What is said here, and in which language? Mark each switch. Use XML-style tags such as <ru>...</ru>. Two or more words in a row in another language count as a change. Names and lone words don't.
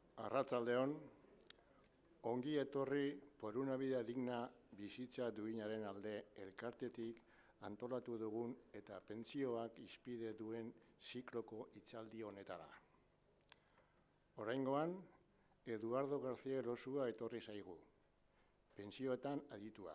<eu>Arratsaldeon, ongi etorri por una vida digna bizitza duinaren alde elkartetik antolatu dugun eta pentsioak izpide duen zikloko hitzaldi honetara. Oraingoan, Eduardo García Elosua etorri zaigu, pentsioetan aditua.</eu>